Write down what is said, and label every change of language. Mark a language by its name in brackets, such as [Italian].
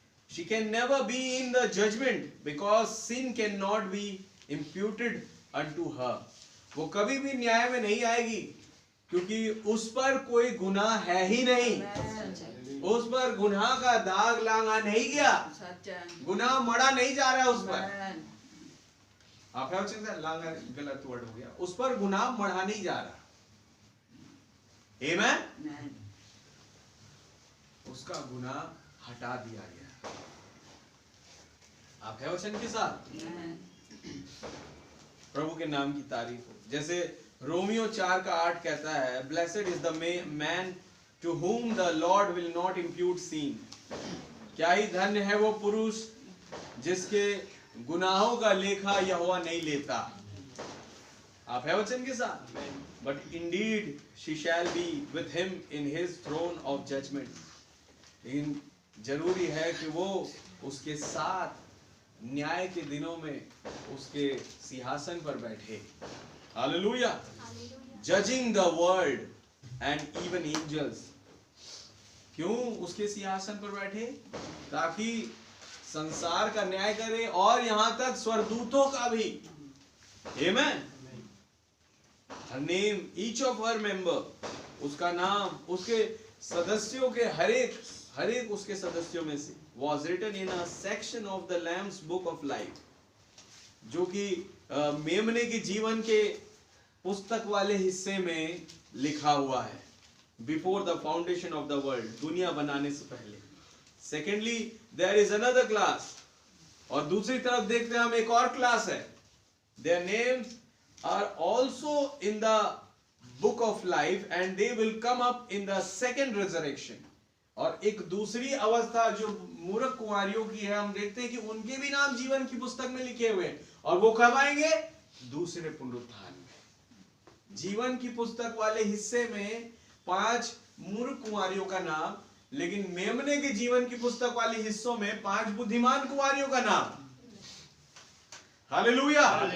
[English] She can never be in the judgment because sin cannot be imputed unto her. [Hindi] वो कभी भी न्याय में नहीं आएगी, क्योंकि उस पर कोई गुनाह है ही नहीं। उस पर गुनाह का दाग लांगा नहीं गया, गुनाह मड़ा नहीं जा रहा उस पर। आप लांगा गलत वर्ड हो गया, उस पर गुनाह मढ़ा नहीं जा रहा। आमीन। उसका गुनाह हटा दिया गया। आप है वचन के साथ? प्रभु के नाम की तारीफ हो। जैसे रोमियो 4:8 कहता है, [English] Blessed is the man to whom the Lord will not impute sin. [Hindi] क्या ही धन्य है वो पुरुष जिसके गुनाहों का लेखा यहोवा नहीं लेता। आप है वचन के साथ? [English] But indeed she shall be with him in his throne of judgment. [Hindi] लेकिन जरूरी है कि वो उसके साथ न्याय के दिनों में उसके सिंहासन पर बैठे। Hallelujah. [English] Judging the world and even angels. [Hindi] क्यों उसके सिंहासन पर बैठे? ताकि संसार का न्याय करे और यहां तक स्वर्गदूतों का भी। आमीन। [English] Her name, each of her member, [Hindi] उसका नाम, उसके सदस्यों के हर एक उसके सदस्यों में से [English] was written in a section of the Lamb's book of life, [Hindi] जो कि मेमने के जीवन के पुस्तक वाले हिस्से में लिखा हुआ है। [English] Before the foundation of the world, [Hindi] दुनिया बनाने से पहले। [English] Secondly, there is another class, [Hindi] और दूसरी तरफ देखते हैं हम एक और क्लास है। [English] Their names are also in the book of life and they will come up in the second resurrection. [Hindi] और एक दूसरी अवस्था जो मूर्ख कुंवारियों की है, हम देखते हैं कि उनके भी नाम जीवन की पुस्तक में लिखे हुए हैं, और वो कब आएंगे? दूसरे पुनरुत्थान में। जीवन की पुस्तक वाले हिस्से में 5 मूर्ख कुंवारियों का नाम, लेकिन मेमने के जीवन की पुस्तक वाले हिस्सों में 5 बुद्धिमान कुंवारियों का नाम। हालेलुया।